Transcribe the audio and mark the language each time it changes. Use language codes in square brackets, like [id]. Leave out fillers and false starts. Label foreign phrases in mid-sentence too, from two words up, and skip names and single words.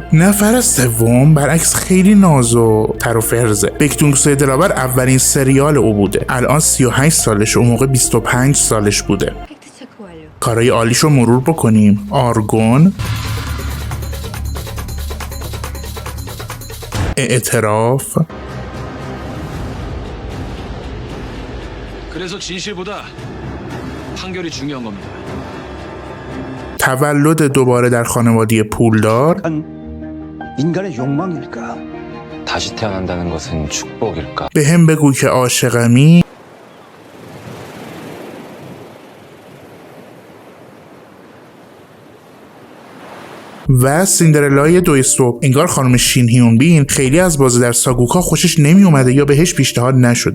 [fa] نفر سوم برعکس خیلی ناز و تر و فرزه. بک دونگ سو دلاور اولین سریال او بوده، الان 38 سالشه، اون موقع 25 سالش بوده. کارهای عالیشو مرور بکنیم. آرگون، اعتراف، [ko] 그래서 진실보다 판결이 중요한 겁니다. [fa] تولد دوباره در خانواده پولدار، [ko] 인간의 욕망일까? 다시 태어난다는 것은 축복일까? [fa] به هم بگو که عاشقمی، و سیندرلای دو صبح. انگار خانم شین هیون بین خیلی از بازی در ساگوکا خوشش نمی اومده یا بهش پیشنهاد نشد.